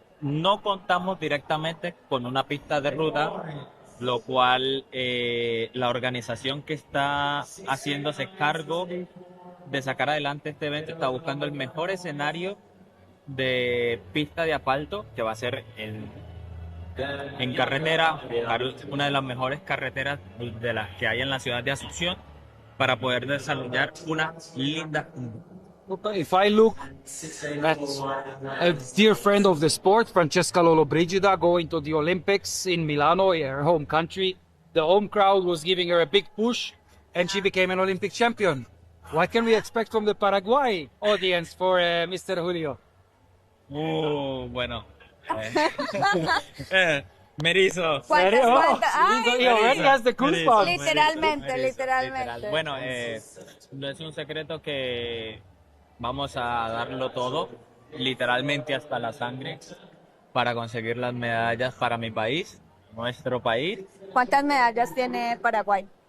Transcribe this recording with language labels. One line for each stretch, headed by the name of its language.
Spanish: No contamos directamente con una pista de ruta, lo cual la organización que está haciéndose cargo de sacar adelante este evento está buscando el mejor escenario de pista de asfalto, que va a ser en carretera, una de las mejores carreteras de las que hay en la ciudad de Asunción, para poder desarrollar una linda.
English: If I look at a dear friend of the sport, Francesca Lollobrigida, going to the Olympics in Milano, her home country, the home crowd was giving her a big push and she became an Olympic champion. What can we expect from the Paraguay audience for Mr. Julio?
Spanish: Bueno. Merizo. ¿Cuántas
English: Oh,
Spanish: vueltas? ¡Ay!
English: he already has the goosebumps.
Spanish: Literalmente, Merizo, literalmente. Bueno, no es un secreto que vamos a darlo todo, literalmente hasta la sangre, para conseguir las medallas para mi país, nuestro país, ¿Cuántas medallas tiene Paraguay?